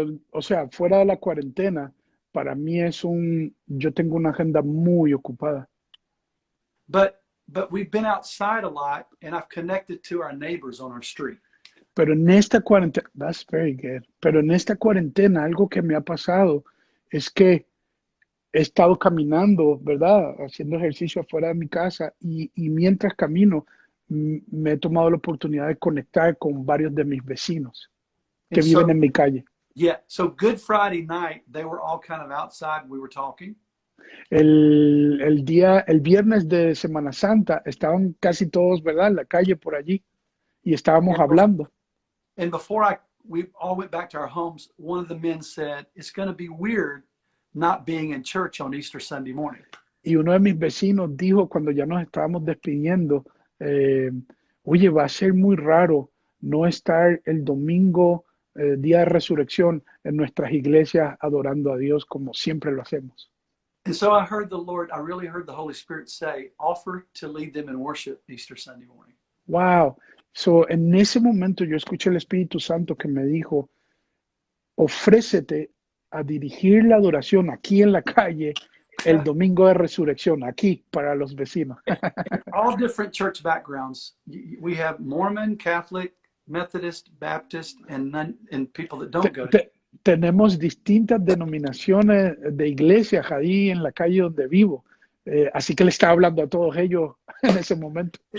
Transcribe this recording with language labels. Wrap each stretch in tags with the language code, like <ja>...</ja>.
<es>O sea, fuera de la cuarentena, para mí yo tengo una agenda muy ocupada.</es> <en>But we've been outside a lot, and I've connected to our neighbors on our street.</en> <es>Pero en esta cuarentena,</es> <en>that's very good.</en> <es>Pero en esta cuarentena, algo que me ha pasado es que he estado caminando, ¿verdad? Haciendo ejercicio afuera de mi casa y mientras camino me he tomado la oportunidad de conectar con varios de mis vecinos que</es> <en>And</en> <es>viven</es> <en>so,</en> <es>en mi calle.</es> <en>yeah, so Good Friday night, they were all kind of outside. We were talking.</en> <es>El viernes de Semana Santa estaban casi todos, ¿verdad? En la calle por allí y estábamos</es> <en>And,</en> <es>hablando.</es> <en>and before we all went back to our homes, one of the men said, it's going to be weird not being in church on Easter Sunday morning.</en> <es>Y uno de mis vecinos dijo cuando ya nos estábamos despidiendo, oye, va a ser muy raro no estar el domingo, día de resurrección, en nuestras iglesias adorando a Dios como siempre lo hacemos.</es> <en>And so I really heard the Holy Spirit say, offer to lead them in worship Easter Sunday morning. Wow.</en> <es>So, en ese momento yo escuché el Espíritu Santo que me dijo, ofrécete a dirigir la adoración aquí en la calle el domingo de resurrección, aquí para los vecinos.</es> <en>All different church backgrounds. We have Mormon, Catholic, Methodist, Baptist, and people that don't go.</en> <es>Tenemos distintas denominaciones de iglesias ahí en la calle donde vivo. Así que le estaba hablando a todos ellos en ese momento.</es>